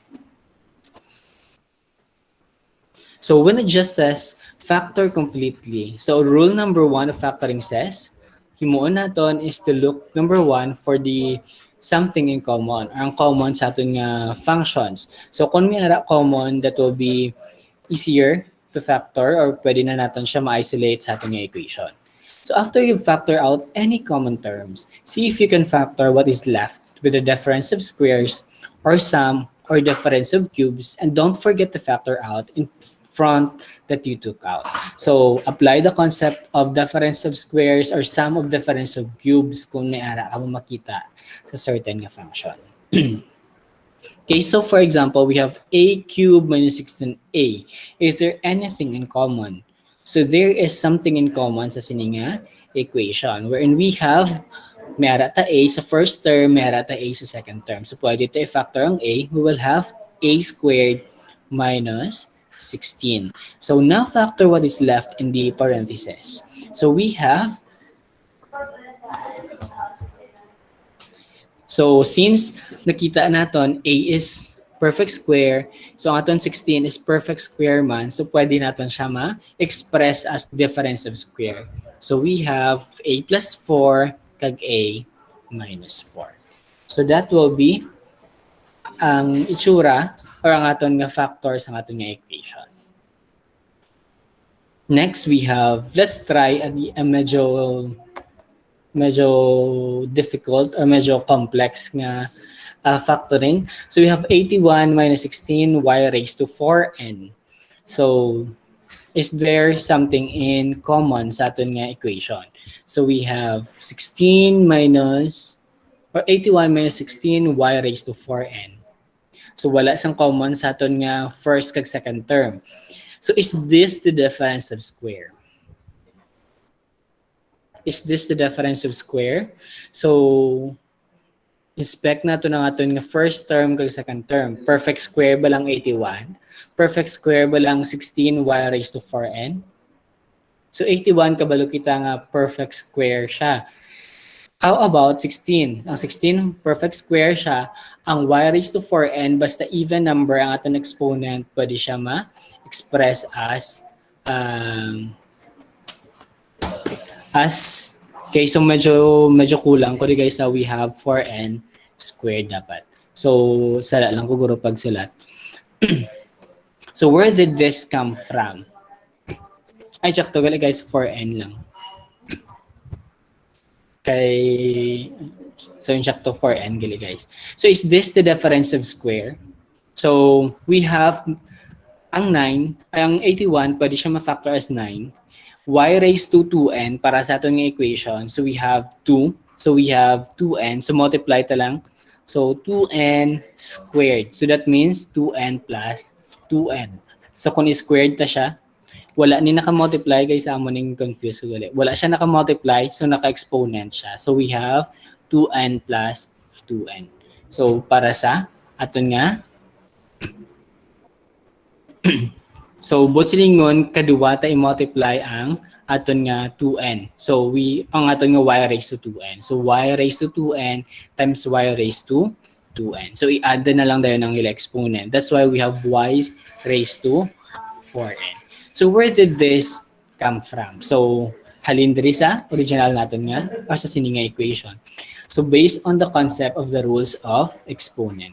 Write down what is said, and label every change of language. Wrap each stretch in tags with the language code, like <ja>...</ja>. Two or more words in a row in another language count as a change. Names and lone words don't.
<en>So when it just says factor completely, so rule number 1 of factoring says,</en> <hil>himuon naton</hil> <en>is to look, number 1, for the something in common, or</en> <hil>ang common sa aton nga</hil> <en>functions.</en> <hil>So kung may ara common,</hil> <en>that will be easier to factor,</en> <hil>or pwede na natin siya ma-isolate sa aton nga equation.</hil> <en>So after you factor out any common terms, see if you can factor what is left with the difference of squares, or sum, or difference of cubes, and don't forget to factor out in front that you took out. So, apply the concept of difference of squares or sum of difference of cubes</en> <hil>kung may ara ka mo makita sa</hil> <en>certain nga function. Okay, so for example, we have a cubed minus 16a. Is there anything in common? So, there is something in common</en> <hil>sa sininga equation</hil> <en>wherein we have</en> <hil>may ara ta a sa</hil> <en>first term,</en> <hil>may ara ta a sa</hil> <en>second term.</en> <hil>So, pwede tayo factor ang a.</hil> <en>We will have a squared minus 16. So now factor what is left in the parentheses. So we have, so since</en> <hil>nakita natin</hil> <en>a is perfect square,</en> <hil>so ang aton</hil> <en>16 is perfect square man, so</en> <hil>pwede natin siya ma-express</hil> <en>as difference of square. So we have a plus 4 kag a minus 4. So that will be</en> <hil>ang itsura or ang aton nga factors ang aton nga equation.</hil> <en>Next, we have, let's try a medyo medyo difficult or medyo complex nga factoring. So we have 81 minus 16 y raised to 4n. So is there something in common sa aton nga equation? So we have 16 minus or 81 minus 16 y raised to 4n.</en> <hil>So wala sang common sa aton nga</hil> <en>first kag second term. So is this the difference of square? Is this the difference of square?</en> <hil>So inspect nato ng aton nga</hil> <en>first term kag second term. Perfect square</en> <hil>ba lang 81?</hil> <en>Perfect square</en> <hil>ba lang 16</hil> <en>y raised to 4n?</en> <hil>So 81 kabalo kita nga</hil> <en>perfect square</en> <hil>siya.</hil> <en>How about 16?</en> <hil>Ang 16</hil> <en>perfect square</en> <hil>siya. Ang</hil> <en>y raised to 4n</en> <hil>basta</hil> <en>even number</en> <hil>ang aton exponent, pwede siya ma-express as okay, so medyo kulang ko guys,</hil> <en>we have 4n squared dapat.</en> <hil>So sala lang ko guro pagsulat.</hil> <en>So where did this come from?</en> <hil>Ay, check to guys, 4n lang. So yung check to 4n gali guys.</hil> <en>So is this the difference of square? So we have</en> <hil>ang 9, ang 81 pwede siya ma-factor</hil> <en>as 9. Y raised to 2n para sa ating equation. So we have 2. So we have 2n. So multiply</en> <hil>ta lang.</hil> <en>So 2n squared. So that means 2n plus 2n.</en> <hil>So kung squared ta siya, wala ni naka-multiply guys, amo ning confuse ko gali. Wala siya naka-multiply, so naka-exponent siya.</hil> <en>So we have 2n plus 2n.</en> <hil>So para sa aton nga so both silingon kaduwa ta i-multiply ang aton nga 2n. So ang aton nga</hil> <en>y raised to 2n. So y raised to 2n times y raised to 2n.</en> <hil>So i-add na lang tayo ng exponent.</hil> <en>That's why we have y raised to 4n. So where did this come from?</en> <hil>So halin diri sa original naton nga o sa sininga equation.</hil> <en>So based on the concept of the rules of exponent.</en>